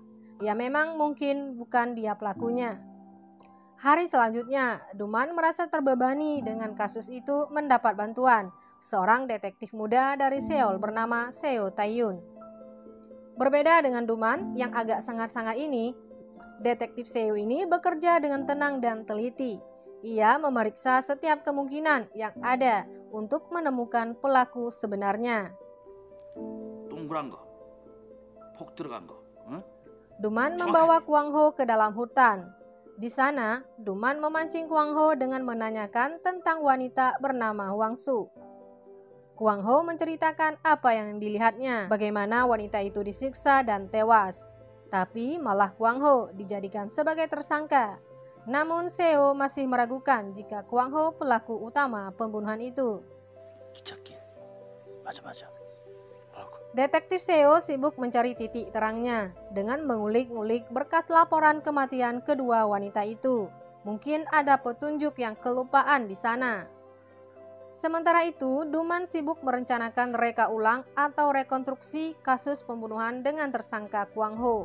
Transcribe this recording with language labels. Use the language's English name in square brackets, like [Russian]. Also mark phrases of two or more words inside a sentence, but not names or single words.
[Indonesian] Ya memang mungkin bukan dia pelakunya. Hari selanjutnya, Duman merasa terbebani dengan kasus itu mendapat bantuan seorang detektif muda dari Seoul bernama Seo Tae-yun. Berbeda dengan Duman yang agak sangar-sangar ini, detektif Seo ini bekerja dengan tenang dan teliti. Ia memeriksa setiap kemungkinan yang ada untuk menemukan pelaku sebenarnya. [Korean] 동그란 거, 폭 들어간 거, 응? [Indonesian] Duman membawa Kwang Ho ke dalam hutan. Di sana, Duman memancing Kwang Ho dengan menanyakan tentang wanita bernama Hwang Su. Kwang Ho menceritakan apa yang dilihatnya, bagaimana wanita itu disiksa dan tewas. Tapi malah Kwang Ho dijadikan sebagai tersangka. Namun Seo masih meragukan jika Kwang Ho pelaku utama pembunuhan itu. [Korean] 기찻길. 맞아. [Indonesian] Detektif Seo sibuk mencari titik terangnya dengan mengulik-ngulik berkas laporan kematian kedua wanita itu. Mungkin ada petunjuk yang kelupaan di sana. Sementara itu, Duman sibuk merencanakan reka ulang atau rekonstruksi kasus pembunuhan dengan tersangka Kwang Ho.